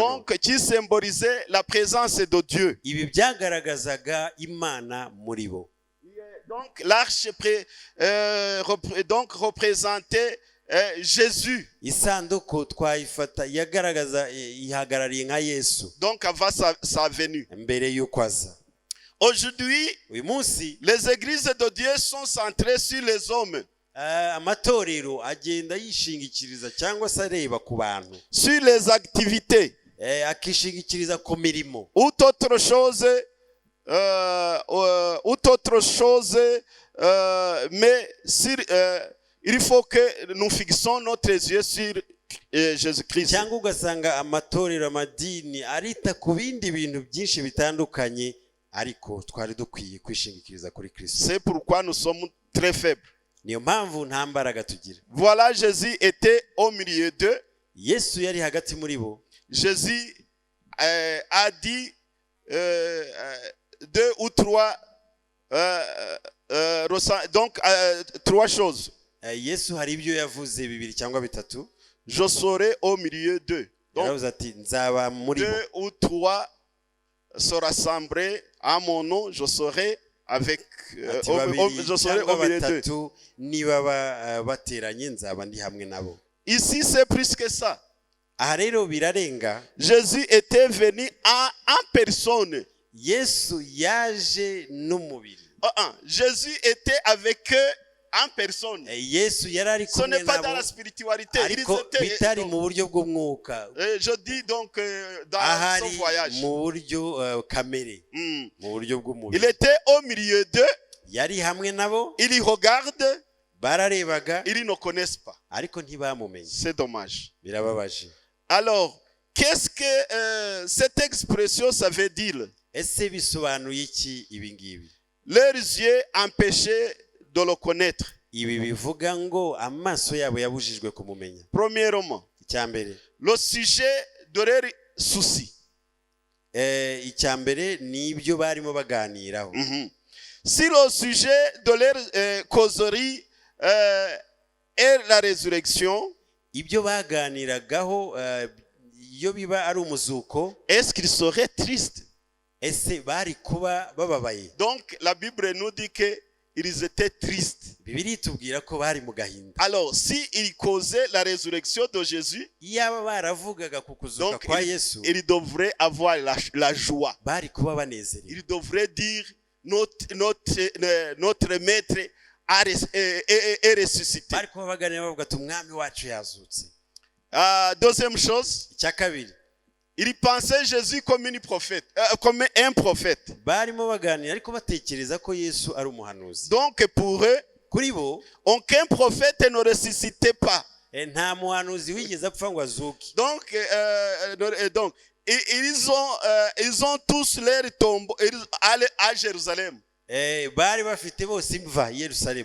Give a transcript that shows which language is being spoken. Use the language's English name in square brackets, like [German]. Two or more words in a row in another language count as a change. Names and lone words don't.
[French] Donc qui symbolisait la présence de Dieu. [Kinyarwanda] ibi byagaragazaga Imana muri bo. [French] Donc l'arche représentait Jésus. [Kinyarwanda] isanduku twayifata yagaragaza ihagarariye nka Yesu. [French] Donc avant sa venue. [Kinyarwanda] mbere y'uko aza. [French] Aujourd'hui, [Kinyarwanda] uyu munsi [French] les églises de Dieu sont centrées sur les hommes. [Kinyarwanda] amatorero agenda yishingikiriza cyangwa se areba ku bantu. [French] Sur les activités. [Kinyarwanda] akishingikiriza ku mirimo. [French] Ou autre chose, mais il faut que nous fixons notre yeux sur Jésus-Christ. [Kinyarwanda] cyangwa ugasanga amatorero amadini arita ku bindi bintu byinshi bitandukanye ariko twari dukwiye kwishingikiriza kuri Kristo. [French] C'est pourquoi nous sommes très faibles. [Kinyarwanda] niyo mpamvu nta mbaraga tugira. [French] Voilà, Jésus était au milieu d'eux. [Kinyarwanda] Yesu yari hagati muri bo. [French] Jésus a dit 2 ou 3 donc 3 choses. [Kinyarwanda] Yesu hari ibyo yavuze 2 cyangwa 3. [French] Je serai au milieu d'eux. Donc [Kinyarwanda] ati nzaba muri bo. [French] 2 ou 3 se rassembler à mon nom, je serai avec je serai au milieu d'eux. [Kinyarwanda] niba bateranye nzaba ndi hamwe nabo. [French] Ici c'est plus que ça. [Kinyarwanda] aha rero birarenga. [French] Jésus était venu en personne. [Kinyarwanda] Yesu yaje n'umubiri. [French] Jésus était avec eux en personne. [Kinyarwanda] Yesu yari ari kumwe nabo. [French] Ce n'est pas dans la spiritualité. [Kinyarwanda] Ariko bitari mu buryo bw'umwuka. [French] Je dis donc dans son voyage. [Kinyarwanda] mu buryo kamere. mu buryo bw'umubiri. [French] Il était au milieu d'eux. [Kinyarwanda] yari hamwe nabo. [French] Il regarde. [Kinyarwanda] bararebaga. [French] Ils ne connaissent pas. [Kinyarwanda] ariko ntibamumenye. [French] C'est dommage. [Kinyarwanda] birababaje. [French] Alors, qu'est-ce que cette expression ça veut dire? [Kinyarwanda] ese bisobanuye iki ibi ngibi? [French] Leurs yeux empêchaient de le connaître. [Kinyarwanda] ibi bivuga ngo amaso yabo yabujijwe kumumenya. [French] Premièrement, [Kinyarwanda] icyambere, [French] le sujet de leur souci. [Kinyarwanda] icyambere ni ibyo barimo baganiraho. [French] Si le sujet de leur causerie est la résurrection, [Kinyarwanda] ibyo baganiragaho iyo biba ari umuzuko, [French] est-ce qu'ils seraient tristes? [Kinyarwanda] ese bari kuba bababaye? [French] Donc la Bible nous dit que ils étaient tristes. [Kinyarwanda] Bibiliya itubwira ko bari mu gahinda. [French] Alors, si ils causaient la résurrection de Jésus, [Kinyarwanda] Iyaba baravugaga ku kuzuka donc kwa Yesu, [French] ils devraient avoir la joie. [Kinyarwanda] bari kuba banezerewe. [French] Ils devraient dire notre maître est ressuscité. [Kinyarwanda] Bari kuba baganira bavuga ati umwami wacu yazutse. [French] Deuxième chose, [Kinyarwanda] Icya kabiri, [French] ils pensaient Jésus comme comme un prophète. [Kinyarwanda] barimo baganira ariko batekereza ko Yesu ari umuhanuzi. [French] Donc pour eux, [Kinyarwanda] Kuri bo, [French] aucun prophète ne ressuscitait pas. [Kinyarwanda] nta muhanuzi wigeze apfa ngo azuke. [French] Donc ils ont tous leur tombeau à Jérusalem. [Kinyarwanda] Bari bafite bose imva i Yerusalemu.